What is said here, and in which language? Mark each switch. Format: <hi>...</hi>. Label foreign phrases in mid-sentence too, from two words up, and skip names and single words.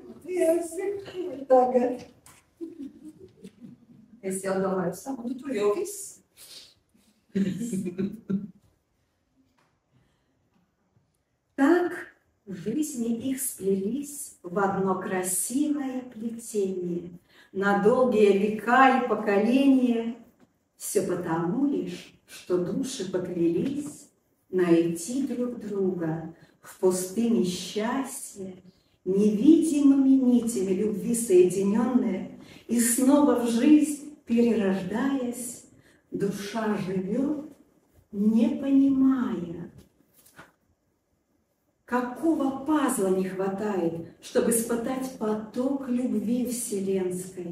<lv>Tagad. Es jau domāju, nu tur jau viss.</lv> <ru>Так в жизни их сплелись в одно красивое плетение на долгие века и поколения. Все потому лишь, что души поклялись найти друг друга в пустыне счастья, невидимыми нитями любви соединенные, и снова в жизнь перерождаясь, душа живет, не понимая, какого пазла не хватает, чтобы испытать поток любви вселенской.</ru>